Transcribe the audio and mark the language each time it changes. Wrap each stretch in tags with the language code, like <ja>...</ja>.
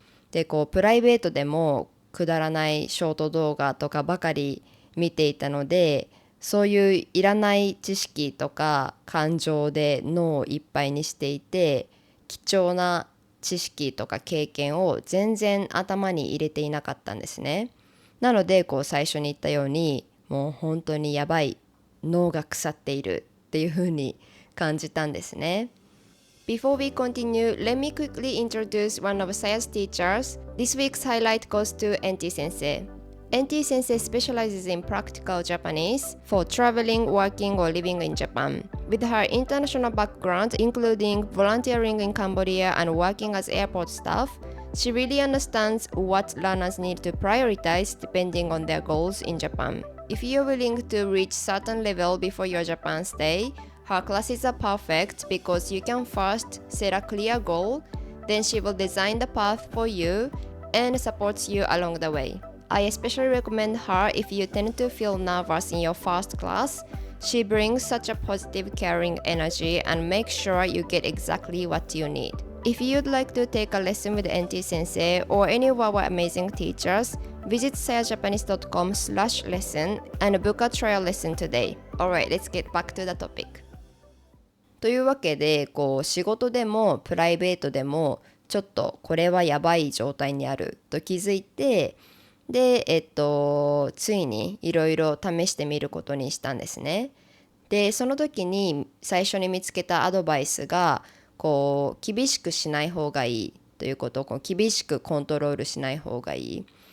<ja>でこうプライベートでもくだらないショート動画とかばかり見ていたので、そういういらない知識とか感情で脳をいっぱいにしていて、貴重な知識とか経験を全然頭に入れていなかったんですね。なのでこう最初に言ったように、もう本当にやばい、脳が腐っているっていう風に感じたんですね。</ja> <en>Before we continue, let me quickly introduce one of Saya's teachers. This week's highlight goes to NT Sensei. NT Sensei specializes in practical Japanese for traveling, working, or living in Japan. With her international background, including volunteering in Cambodia and working as airport staff, she really understands what learners need to prioritize depending on their goals in Japan. If you're willing to reach certain level before your Japan stay, her classes are perfect because you can first set a clear goal, then she will design the path for you and supports you along the way. I especially recommend her if you tend to feel nervous in your first class. She brings such a positive, caring energy and makes sure you get exactly what you need. If you'd like to take a lesson with NT Sensei or any of our amazing teachers, visit sayajapanese.com/lesson and book a trial lesson today. Alright, let's get back to the topic.</en> <ja>というわけで、こう仕事でもプライベートでもちょっとこれはやばい状態にあると気づいて、で、ついにいろいろ試してみることにしたんですね。で、その時に最初に見つけたアドバイスが、こう厳しくしない方がいいということを、こう厳しくコントロールしない方がいい。</ja>